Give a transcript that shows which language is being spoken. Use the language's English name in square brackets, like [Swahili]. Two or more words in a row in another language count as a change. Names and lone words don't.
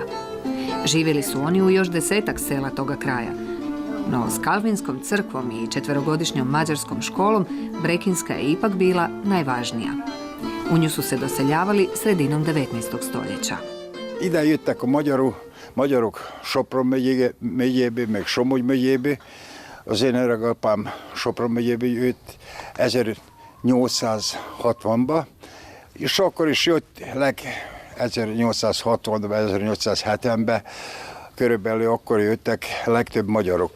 [Croatian] Živjeli su oni u još 10-ak sela toga kraja, no s Kalvinskom crkvom i 4-godišnjom mađarskom školom Brekinska je ipak bila najvažnija. U nju su se doseljavali sredinom 19. stoljeća. [Hungarian] Ide jöttek a magyarok Sopron megyébe, meg Somogy megyébe. Az én öregapám Sopron megyébe jött 1860-ba, és akkor is jött 1860-ban, 1870-ben, körülbelül akkor jöttek legtöbb magyarok.